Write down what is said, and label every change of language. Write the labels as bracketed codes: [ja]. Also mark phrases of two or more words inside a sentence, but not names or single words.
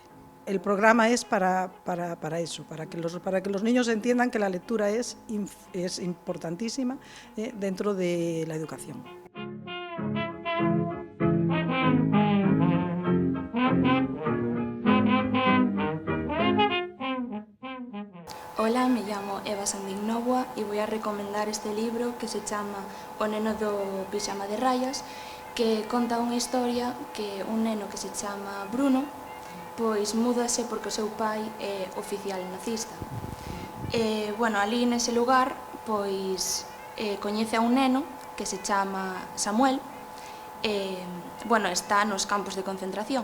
[es] El programa es para eso, para que los niños entiendan que la lectura es importantísima dentro de la educación. Hola, me llamo Eva Sandignowa y voy a recomendar este libro que se llama O neno do pixama de rayas, [gl] que conta unha historia que un neno que se chama Bruno pois múdase porque o seu pai é oficial nazista. Bueno, ali nese lugar pois coñece a un neno que se chama Samuel, bueno, está nos campos de concentración.